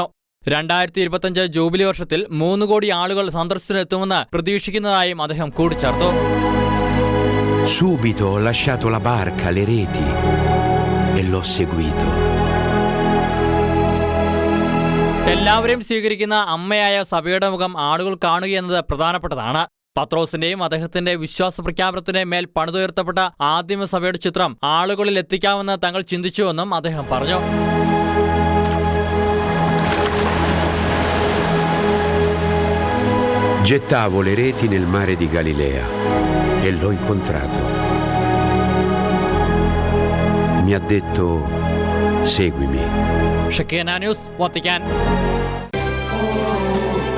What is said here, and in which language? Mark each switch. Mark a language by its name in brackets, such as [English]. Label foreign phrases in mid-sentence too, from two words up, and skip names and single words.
[Malayalam] 2025 ജൂബിലി വർഷത്തിൽ 3 കോടി ആളുകൾ സന്ദർശനത്തിനെത്തുമെന്ന് പ്രതീക്ഷിക്കുന്നതായും അദ്ദേഹം കൂട്ടിച്ചേർത്തു. [Italian] Subito ho lasciato la barca, le reti e l'ho seguito. [Malayalam] എല്ലാവരെയും സ്വീകരിക്കുന്ന അമ്മയായ സഭയുടെ മുഖം ആളുകൾ കാണുകയെന്നത് പ്രധാനപ്പെട്ടതാണ്. പത്രോസിന്റെയും അദ്ദേഹത്തിന്റെ വിശ്വാസ പ്രഖ്യാപനത്തിന്റെ മേൽ പണിതുയർത്തപ്പെട്ട ആദിമ സഭയുടെ ചിത്രം ആളുകളിൽ എത്തിക്കാമെന്ന് തങ്ങൾ ചിന്തിച്ചുവെന്നും അദ്ദേഹം പറഞ്ഞു. [Italian] Gettavo le reti nel mare di Galilea e l'ho incontrato. Mi ha detto: seguimi. [Malayalam] ഷെക്കേന ന്യൂസ്, വത്തിക്കാൻ.